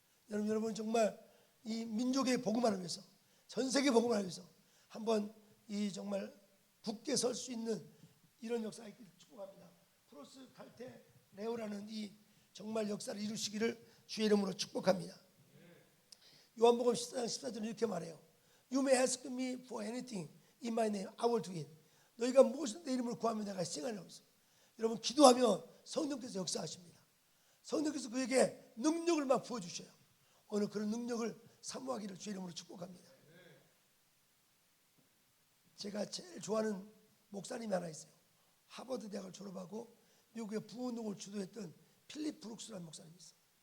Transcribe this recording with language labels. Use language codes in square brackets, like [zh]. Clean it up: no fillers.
[ko] 여러분 정말 이 민족의 복음화를 위해서, 전 세계 복음화를 위해서 한번 이 정말 굳게 설 수 있는 이런 역사가 있기를 축복합니다. 프로스 칼테레오라는 이 정말 역사를 이루시기를 주의 이름으로 축복합니다. 요한복음 14장 14절은 이렇게 말해요. [en] You may ask me for anything in my name, I will do it. [ko] 너희가 무엇을 내 이름으로 구하면 내가 시행하려고 했어. 여러분 기도하면 성령께서 역사하십니다. 성령께서 그에게 능력을 막 부어주셔요. 오늘 그런 능력을 사모하기를 주의 이름으로 축복합니다. 제가 제일 좋아하는 목사님이 하나 있어요. 하버드 대학을 졸업하고 미국의 부운동을 주도했던 필립 브룩스라는 목사님이 있어요.